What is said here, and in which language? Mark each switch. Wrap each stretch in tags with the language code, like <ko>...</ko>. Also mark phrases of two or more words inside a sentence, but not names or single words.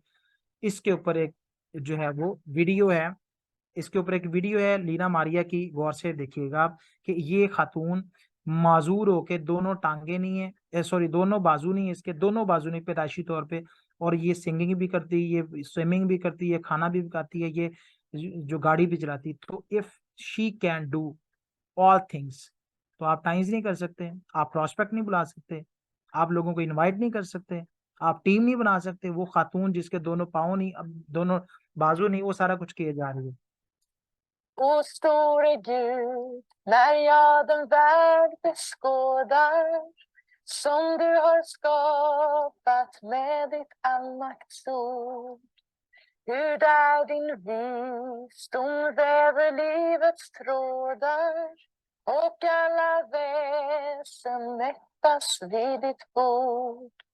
<hi>इसके ऊपर एक जो है वो वीडियो है, इसके ऊपर एक वीडियो है लीना मारिया की, गौर से देखिएगा कि ये खातून माजूर होके दोनों टांगे नहीं है, सॉरी दोनों बाजू नहीं है, इसके दोनों बाजू नहीं पैदाइशी तौर पे, और ये सिंगिंग भी करती है, ये स्विमिंग भी करती है, खाना भी पकाती है, ये जो गाड़ी भी चलाती है। तो</hi> <en>If she can do all things</en> <hi>तो आप टाइम्स नहीं कर सकते, आप प्रॉस्पेक्ट नहीं बुला सकते, आप लोगों को इनवाइट नहीं कर सकते, आप टीम नहीं बना सकते। वो खातून जिसके दोनों पाँव नहीं, अब दोनों बाजू नहीं, वो सारा कुछ किए जा रही है।</hi> <sv>O store Gud, när jag den värld beskådar som du har skapat med ditt allmaktsord. Hur där din visdom väver livets trådar och alla väsen mättas vid ditt bord.</sv>